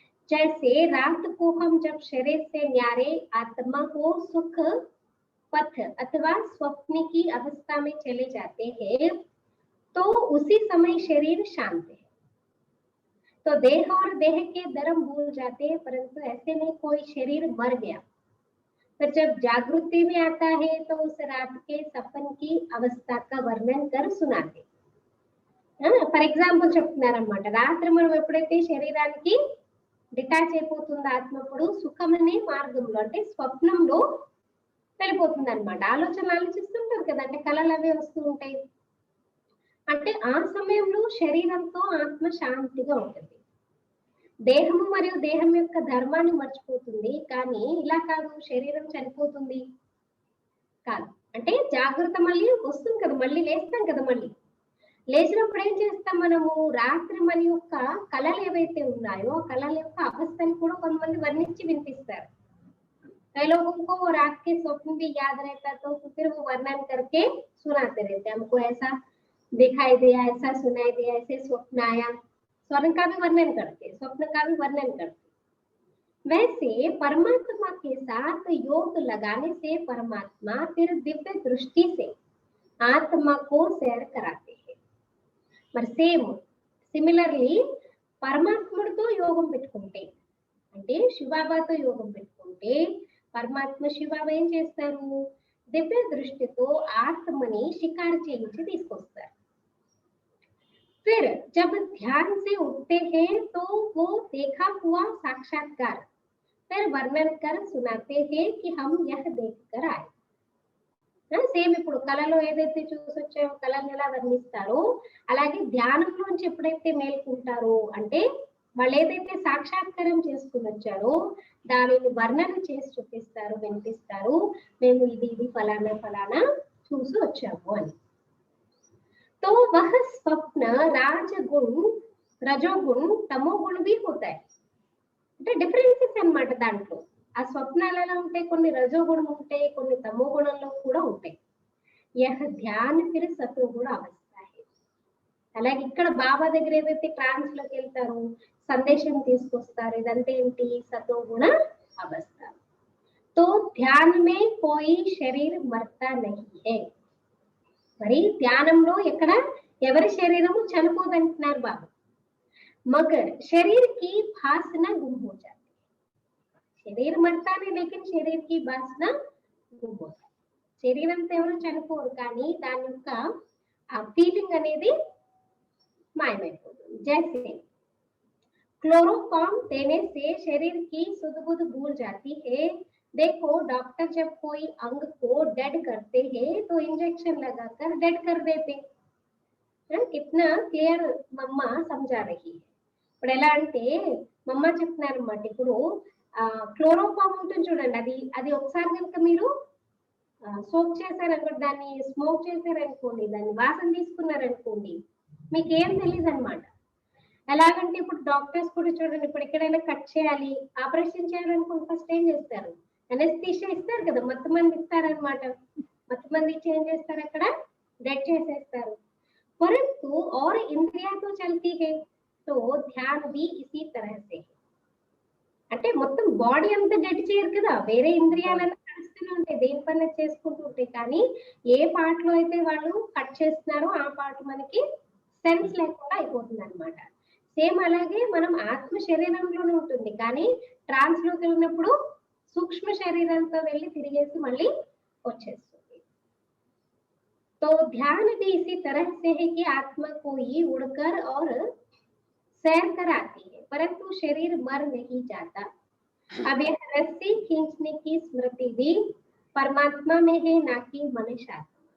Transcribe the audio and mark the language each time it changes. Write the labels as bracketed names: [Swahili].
[Hindi] जैसे रात को हम जब शरीर से न्यारे आत्मा को सुख पथ अथवा स्वप्न की अवस्था में चले जाते हैं, तो उसी समय शरीर शांत है, तो देह और देह के धर्म भूल जाते हैं, परंतु ऐसे में कोई शरीर मर गया, पर जब जागृति में आता है तो उस रात के सपन की अवस्था का वर्णन कर सुनाते। [Telugu] ఫర్ ఎగ్జాంపుల్ చెప్తున్నారన్నమాట, రాత్రి మనం ఎప్పుడైతే శరీరానికి డిటాచ్ అయిపోతుందో ఆత్మప్పుడు సుఖమనే మార్గంలో అంటే స్వప్నంలో వెళ్ళిపోతుంది అనమాట, ఆలోచనలు ఆలోచిస్తుంటారు కదా, అంటే కళలు అవే వస్తూ ఉంటాయి, అంటే ఆ సమయంలో శరీరంతో ఆత్మ శాంతిగా ఉంటుంది, దేహము మరియు దేహం యొక్క ధర్మాన్ని మర్చిపోతుంది, కానీ ఇలా కాదు శరీరం చనిపోతుంది కాదు, అంటే జాగ్రత్త మళ్ళీ వస్తుంది కదా, మళ్ళీ లేస్తాం కదా, మళ్ళీ లేచినప్పుడు ఏం చేస్తాం మనము? రాత్రి మన యొక్క కళలు ఏవైతే ఉన్నాయో ఆ కళల యొక్క అవస్థను కూడా కొంతమంది వర్ణించి వినిపిస్తారు. [Hindi] कई लोगों को रात के स्वप्न भी याद रहता तो फिर वो वर्णन करके सुनाते रहते, हमको ऐसा दिखाई दिया, ऐसा सुनाई दिया, ऐसे स्वप्न आया। स्वप्न का भी वर्णन करते, स्वप्न का भी वर्णन करते। वैसे परमात्मा के साथ योग लगाने से परमात्मा फिर दिव्य दृष्टि से आत्मा को सैर कराते हैं। [Telugu] మరి సేమ్ సిమిలర్లీ పరమాత్ముడితో యోగం పెట్టుకుంటే, అంటే శివబాబాతో యోగం పెట్టుకుంటే పరమాత్మ శివబాబా ఏం చేస్తారు? దివ్య దృష్టితో ఆత్మని షికారు చేయించి తీసుకొస్తారు. [Hindi] फिर जब ध्यान से उठते हैं तो वो देखा हुआ साक्षात्कार फिर वर्णन कर सुनाते हैं कि हम यह देखकर आए। [Telugu] సేమ్ ఇప్పుడు కళలో ఏదైతే చూసొచ్చాయో కళను ఎలా వర్ణిస్తారో అలాగే ధ్యానంలోంచి ఎప్పుడైతే మేల్కుంటారో అంటే వాళ్ళు ఏదైతే సాక్షాత్కారం చేసుకుని వచ్చారో దానిని వర్ణన చేసి చూపిస్తారు, వినిపిస్తారు, మేము ఇది ఇది ఫలానా ఫలానా చూసి వచ్చాము అని. [Hindi] तो वह स्वप्न राजगुण रजोगुण तमोगुण भी होता है, [Telugu] అంటే డిఫరెన్సెస్ అన్నమాట దాంట్లో. ఆ స్వప్నాలు ఎలా ఉంటాయి? కొన్ని రజోగుణం ఉంటాయి, కొన్ని తమోగుణంలో కూడా ఉంటాయి. [Hindi] యహ ధ్యాన్ ఫిర్ సతోగుణ అవస్థ హై. [Telugu] అలాగే ఇక్కడ బాబా దగ్గర ఏదైతే ట్రాన్స్ లోకి వెళ్తారో సందేశం తీసుకొస్తారు, ఇదంతా ఏంటి? సతోగుణ అవస్థ. [Hindi] तो ध्यान में कोई शरीर मरता नहीं है. [Telugu] మరి ధ్యానంలో ఎక్కడ ఎవరి శరీరము చనిపోదంటున్నారు బాబా. [Hindi] मगर शरीर की भासना गुम हो जाती है. शरीर मरता नहीं लेकिन शरीर की भासना गुम हो जाती है. [Telugu] శరీరంతో ఎవరు చనిపోరు కానీ దాని యొక్క ఆ ఫీలింగ్ అనేది మాయమైపోతుంది. [Hindi] जैसे क्लोरोफॉर्म देने से शरीर की सुध-बुध भूल जाती है. देखो डॉक्टर जब कोई अंग को डेड करते हैं तो इंजेक्शन लगाकर डेड कर देते. कितना क्लियर मम्मा समझा रही है. [Telugu] ఇప్పుడు ఎలా అంటే మమ్మ చెప్తున్నారు అన్నమాట. ఇప్పుడు క్లోరోఫామ్ ఉంటుంది చూడండి, అది అది ఒకసారి కనుక మీరు సోక్ చేశారనుకోండి, దాన్ని స్మోక్ చేశారనుకోండి, దాన్ని వాసన తీసుకున్నారనుకోండి, మీకు ఏం తెలియదు అనమాట. ఎలాగంటే ఇప్పుడు డాక్టర్స్ కూడా చూడండి, ఇప్పుడు ఎక్కడైనా కట్ చేయాలి, ఆపరేషన్ చేయాలనుకుంటే ఫస్ట్ ఏం చేస్తారు? అనెస్థీషియా ఇస్తారు కదా, మత్తు మంది ఇస్తారనమాట. మత్తు మంది ఇచ్చి ఏం చేస్తారు? అక్కడ డెడ్ చేసేస్తారు. [Hindi] परंतु और इंद्रिया तो चलती है तो ध्यान भी इसी तरह से. [Telugu] అంటే మొత్తం బాడీ అంతా డెడ్ చేయరు కదా, వేరే ఇంద్రియాలన్నీ నడుస్తూనే ఉంటాయి, దేని పని చేసుకుంటూ ఉంటాయి. కానీ ఏ పార్ట్ లో అయితే వాళ్ళు కట్ చేస్తున్నారో ఆ పార్ట్ మనకి సెన్స్ లేకుండా అయిపోతుంది అనమాట. సేమ్ అలాగే మనం ఆత్మ శరీరంలోనే ఉంటుంది కానీ ట్రాన్స్ లోకి వెళ్ళినప్పుడు సూక్ష్మ శరీరంతో వెళ్ళి తిరిగేసి మళ్ళీ వచ్చేస్తుంది. [Hindi] तो ध्यान भी इसी तरह से है कि आत्मा को ही उड़कर और सैर कराती है परंतु शरीर मर नहीं जाता. अब यह रस्सी खींचने की स्मृति भी परमात्मा में है ना कि मनुष्य आत्मा.